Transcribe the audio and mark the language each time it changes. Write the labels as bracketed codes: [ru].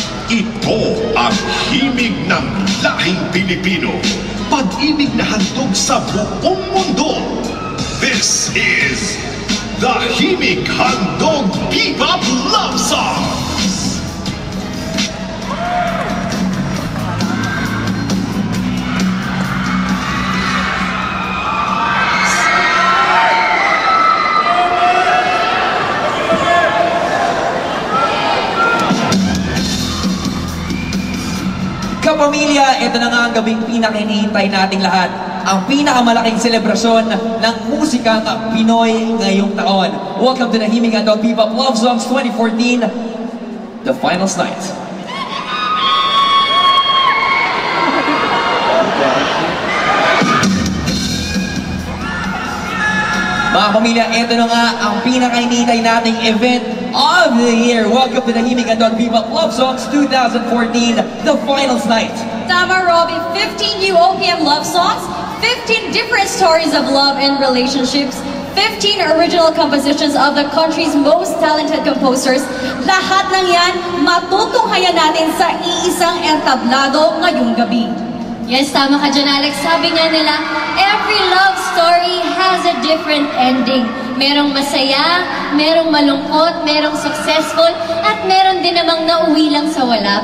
[tl] Ito ang himig ng lahing Pilipino, pag-ibig na handog sa buong mundo. [en] This is the Himig Handog Bebop Love Songs. [tl] kapamilya, ito na nga ang gabing pinaka-hinihintay nating lahat. Ang pinakamalaking selebrasyon ng musikang Pinoy ngayong taon. [en] Welcome to the Himig Handog Bebop Love Songs 2014, the finals night. [tl] Mga pamilya, ito na nga ang pinaka-hinihintay nating [en] event of the year. Welcome to the Himig Handog Bebop Love Songs 2014, the finals night. [tl] Tama, Robbie. [en] 15 new OPM love songs, 15 different stories of love and relationships, 15 original compositions of the country's most talented composers. [tl] Lahat ng yan, matutunghayan natin sa iisang entablado ngayong gabi. [en] Yes, [tl] tama ka dyan, [en] Alex. [tl] Sabi nga nila, [en] every love story has a different ending. [tl] Merong masaya, merong malungkot, merong successful, at meron din namang nauwi lang sa wala.